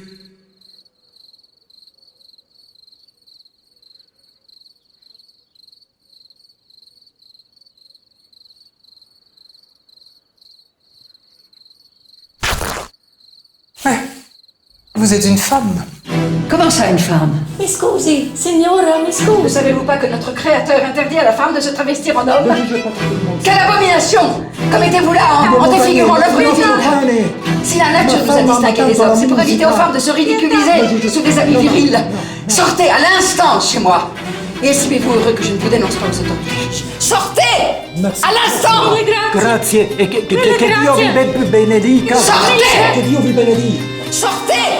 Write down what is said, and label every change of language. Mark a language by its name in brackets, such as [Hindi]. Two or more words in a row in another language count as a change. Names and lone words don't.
[French] Vous êtes une femme. Comment ça, une femme? [Italian] Mi scusi, signora, mi [French] Ne [Italian] scusi. [French] savez-vous pas que notre Créateur interdit à la femme de se travestir en homme? Quelle abomination! Commettez-vous là en défigurant l'œuvre divine! Si la nature vous a distingué des hommes, c'est pour éviter aux femmes de se ridiculiser sous des habits virils. Sortez à l'instant de chez moi! Et estimez-vous heureux que je ne vous dénonce pas aux autorités. Sortez! À l'instant! [Italian] Grazie, e che Dio vi benedica. [French] Sortez! [Italian] Che Dio vi benedica. [French] Sortez!